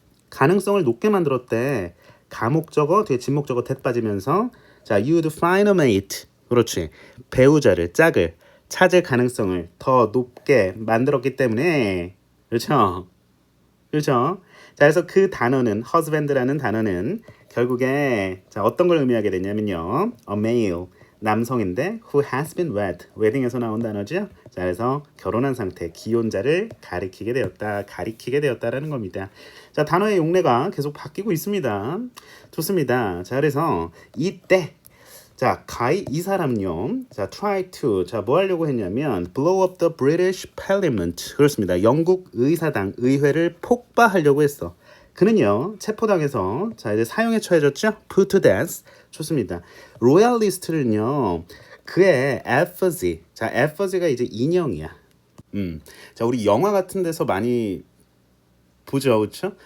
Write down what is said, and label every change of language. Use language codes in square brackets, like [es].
[ko] 가능성을 높게 만들었대. 가목적어 뒤에 진목적어 대 빠지면서 자, [en] you'd find a mate. [ko] 그렇지. 배우자를 짝을 찾을 가능성을 더 높게 만들었기 때문에 그렇죠? 그렇죠? 자, 그래서 그 단어는 husband라는 단어는 결국에 자, 어떤 걸 의미하게 되냐면요. [en] a male [ko] 남성인데 [en] who has been wed [ko] 웨딩에서 나온 단어죠. 자, 그래서 결혼한 상태 기혼자를 가리키게 되었다라는 겁니다. 자, 단어의 용례가 계속 바뀌고 있습니다. 좋습니다. 자, 그래서 이때 자, 이 사람요. [en] 자, try to. [ko] 자, 뭐 하려고 했냐면 [en] blow up the British Parliament. [ko] 그렇습니다. 영국 의사당 의회를 폭파하려고 했어. 그는요. 체포당해서 자, 이제 사형에 처해졌죠? [en] put to death. [ko] 좋습니다. 로얄리스트는요. 그의 effigy. 자, effigy가 이제 인형이야. 자, 우리 영화 같은 데서 많이 보죠. 그렇죠?